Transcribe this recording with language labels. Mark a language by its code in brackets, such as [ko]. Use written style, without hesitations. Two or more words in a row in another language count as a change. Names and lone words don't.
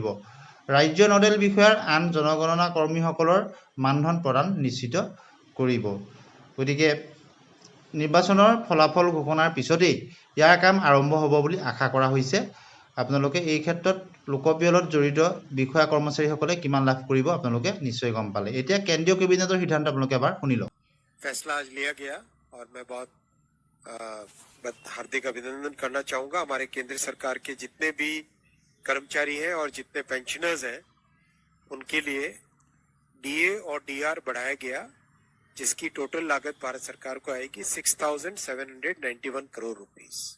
[as] ৰাজ্য নডেল বিষয়াৰ আন জনগণনা কৰ্মীসকলৰ মানধন প্ৰদান নিশ্চিত কৰিব। গতিকে নিৰ্বাচনৰ ফলাফল ঘোষণাৰ পিছতেই ইয়াৰ কাম আৰম্ভ হ'ব বুলি আশা কৰা হৈছে। আপোনালোকে এই ক্ষেত্ৰত লোকপিয়লত জড়িত বিষয়া কৰ্মচাৰীসকলে কিমান লাভ কৰিব আপোনালোকে নিশ্চয় গম পালে। এতিয়া কেন্দ্ৰীয় কেবিনেটৰ সিদ্ধান্ত আপোনালোকে এবাৰ শুনি লওক। [hi] फैसला आज लिया गया और मैं बहुत हार्दिक अभिनंदन करना चाहूंगा हमारे केंद्र सरकार के जितने भी कर्मचारी हैं और जितने पेंशनर्स हैं उनके लिए DA और DR बढ़ाया गया, जिसकी टोटल लागत भारत सरकार को आएगी 6,791 करोड़ रुपीस।